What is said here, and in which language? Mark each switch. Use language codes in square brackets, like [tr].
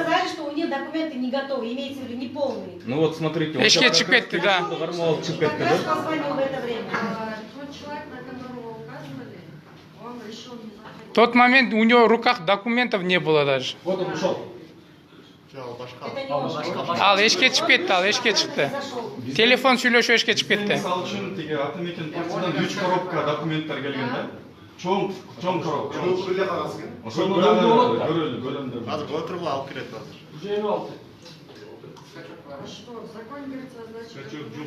[ru] сказали, что у них документы не готовы, имеется в виду неполные. Ну вот смотрите. [ky] Эшке чыгып кетти, да. [ru] И как раз позвонил в это время. Тот человек, на которого указывали, он решил не заходить. В тот момент у него в руках документов не было даже. Вот он ушел. Это не он. [ky] Ал эшке чыгып кетти, ал эшке чыкты. Телефон сүйлөшүп эшке чыгып кетти. Мисалы үчүн тиги Атамекен партиядан 3 коробка документтер келген да. Чоң коробка. Көрүлө кагаз экен. Ошону дагы көрөлүм. Азыр отуруп алып кирет азыр. Уже елу алты. [ru] А что, в законе говорится, значит...